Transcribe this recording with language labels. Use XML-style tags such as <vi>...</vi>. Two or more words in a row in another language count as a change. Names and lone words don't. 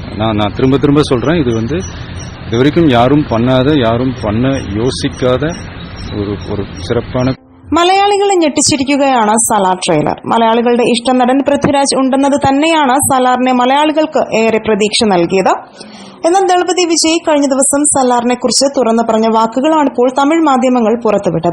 <ta>நான் திரும்ப திரும்ப சொல்றேன், இது இது வரைக்கும் யாரும் பண்ணாத, யாரும் பண்ண யோசிக்காத ഒരു சிறப்பான.</ta> <ml>മലയാളികളെ ഞെട്ടിച്ചിരിക്കുകയാണ് സലാർ ട്രെയിലർ. മലയാളികളുടെ ഇഷ്ടനടൻ പൃഥ്വിരാജ് ഉണ്ടെന്നത് തന്നെയാണ് സലാറിനെ മലയാളികൾക്ക് ഏറെ പ്രതീക്ഷ നൽകിയത്. എന്നാൽ ദളപതി വിജയ് കഴിഞ്ഞ ദിവസം സലാറിനെ കുറിച്ച് തുറന്നു പറഞ്ഞ വാക്കുകളാണിപ്പോൾ തമിഴ് മാധ്യമങ്ങൾ പുറത്തുവിട്ടത്.</ml>